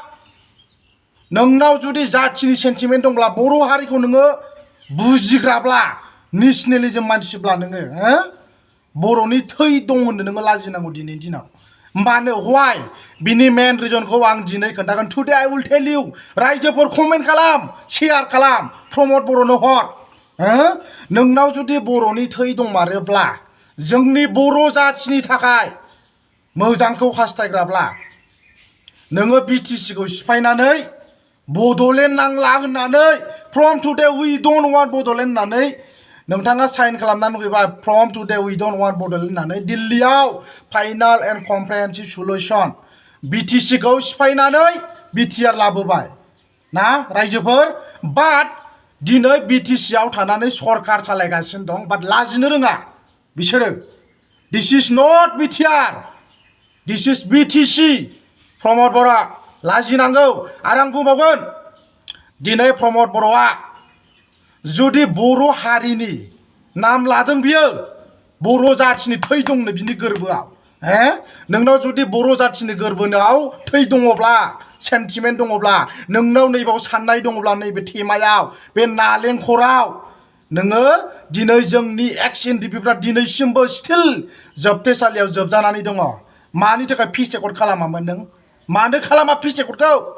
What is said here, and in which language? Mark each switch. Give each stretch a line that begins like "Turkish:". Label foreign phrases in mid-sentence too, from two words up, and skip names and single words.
Bodo: नोंनाव जुदि जाथिनि सेन्टिमेन्ट दंब्ला बर' हारिखौ नोङो बुजिग्राब्ला नेसनेलिज्म मानसिब्ला नोङो बर'नि थै दं होननो नोङो लाजिनांगौ दिनैनि दिनाव मानो व्हाय बिनि मेन रिजनखौ आं दिनै खोन्थागोन
English: today I will tell you
Bodo: रायजोफोर कमेन्ट खालाम शेयार खालाम प्रमद बर'नो हर नोंनाव जुदि बर'नि थै दंमारोब्ला जोंनि बर' जाथिनि थाखाय मोजांखौ हास्थायग्राब्ला नोङो बिटिसिखौ सिफायनानै बड'लेण्ड नांला होननानै फ्रम
English: today we don't want Bodoland
Bodo: होननानै नोंथाङा साइन खालामनानै फैबाय
English: from today we don't want Bodoland
Bodo: होननानै दिल्लीयाव
English: final and comprehensive solution
Bodo: बिटिसिखौ सिफायनानै बिटिआर लाबोबाय ना रायजोफोर बाट दिनै बिटिसिआव थानानै सरकार सालायगासिनो दं बाट लाजिनो रोङा बिसोरो
English: this is not BTR this is BTC
Bodo: प्रमद बर'आ लाजिनांगौ आरो आं बुंबावगोन दिनै प्रमद बर'आ जुदि बर' हारिनि नाम लादों बियो बर' जाथिनि थै दंनो बिनि गोरबोआव नोंनाव जुदि बर' जाथिनि गोरबोआव थै दङब्ला सेन्टिमेन्ट दङब्ला नोंनाव नैबाव साननाय दङब्ला नैबे थेमायाव बे नालेंखराव नोङो दिनै जोंनि एक्स एनडिपिफ्रा दिनैसिमबो स्टिल जोबथेसालियाव जोबजानानै दङ मानि थाखाय
English: peace accord
Bodo: खालामामोन नों मानो खालामा
English: peace accord